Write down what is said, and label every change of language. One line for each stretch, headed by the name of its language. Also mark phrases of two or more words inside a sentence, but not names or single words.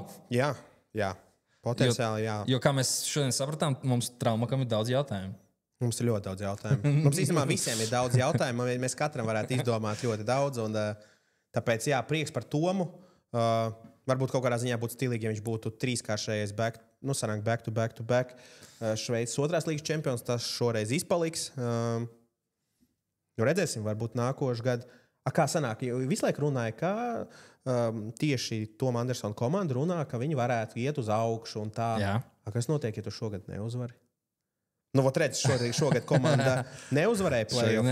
Latvian: Jā. Potenciāli, jā. Jo, kā mēs šodien sapratām, mums traumakam ir daudz jautājumu. Mums ir ļoti daudz jautājumu. Mums īstenībā visiem ir daudz jautājumu. Mēs katram varētu izdomāt ļoti daudz. Un, tāpēc, prieks par Tomu. Varbūt kaut kādā ziņā būtu stilīgi, ja viņš būtu 3-kāršējais
English: back to back.
Latvian: Šveices 2. līgas čempions. Tas šoreiz izpaliks. Redzēsim, varbūt nākošu gadu. Kā sanāk? Visu laiku runāja, ka tieši Toma Andersona komanda runā, ka viņi varētu iet uz augšu un tā. Kas notiek, ja tu šogad neuzvari? Redz, šogad komanda neuzvarēja play-offā.